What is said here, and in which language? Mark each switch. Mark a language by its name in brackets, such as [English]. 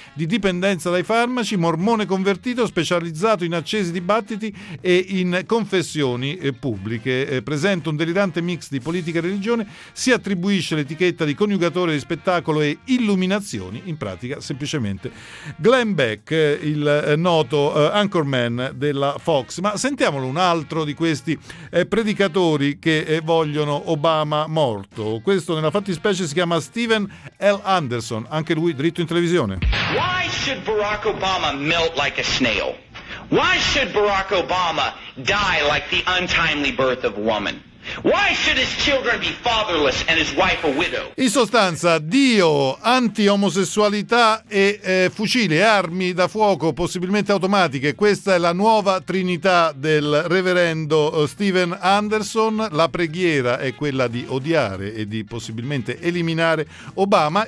[Italian] di dipendenza dai farmaci, mormone convertito, specializzato in accesi dibattiti e in confessioni pubbliche, presenta un delirante mix di politica e religione, si attribuisce l'etichetta di coniugatore di spettacolo e illuminazioni, in pratica semplicemente Glenn Beck, il noto Anchorman della Fox. Ma sentiamolo un altro di questi predicatori che vogliono Obama morto. Questo nella fattispecie si chiama Steven L. Anderson, anche lui dritto in televisione. [English] Why should Barack Obama melt like a snail? Why should Barack Obama die like the untimely birth of a woman? Why should his children be fatherless and his wife a widow? [Italian] In sostanza, Dio, anti-omosessualità e fucili, armi da fuoco, possibilmente automatiche. Questa è la nuova trinità del reverendo Steven Anderson. La preghiera è quella di odiare e di possibilmente eliminare Obama.